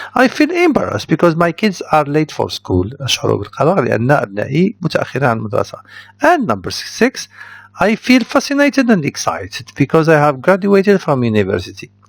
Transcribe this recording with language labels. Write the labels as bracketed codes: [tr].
[en] I feel embarrassed because my kids are late for school. [ar] أشعر بالقلق لأن أبنائي متأخرين عن المدرسة. [en] And number 6. I feel fascinated and excited because I have graduated from university.